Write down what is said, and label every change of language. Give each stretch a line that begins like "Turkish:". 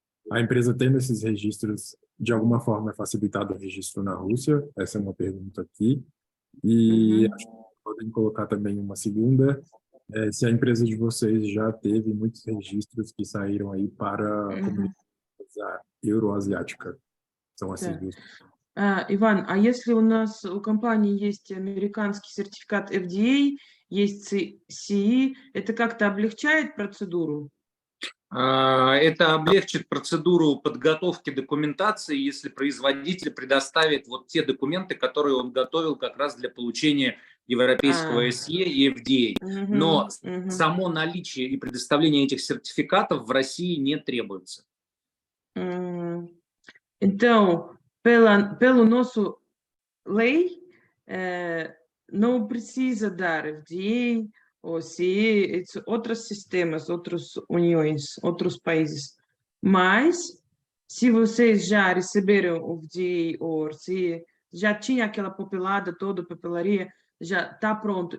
Portuguese: A empresa tendo esses registros, de alguma forma é facilitado o registro na Rússia? Essa é uma pergunta aqui. E acho que podem colocar também uma segunda, se a empresa de vocês já teve muitos registros que saíram aí para a comunidade euroasiática. São essas duas.
Russian: Иван, а если у компании есть американский сертификат FDA, есть CE, это как-то облегчает процедуру? Это облегчит процедуру подготовки документации, если производитель предоставит вот те документы, которые он готовил как раз для получения европейского SE и FDA. Но само наличие и предоставление этих сертификатов в России не требуется.
Portuguese: Então, pelo nosso lei, não precisa dar FDA ou CE, outros sistemas, outras uniões, outros países. Mas, se vocês já receberam o FDA ou CE, já tinha aquela papelada toda, papelaria, já está pronto.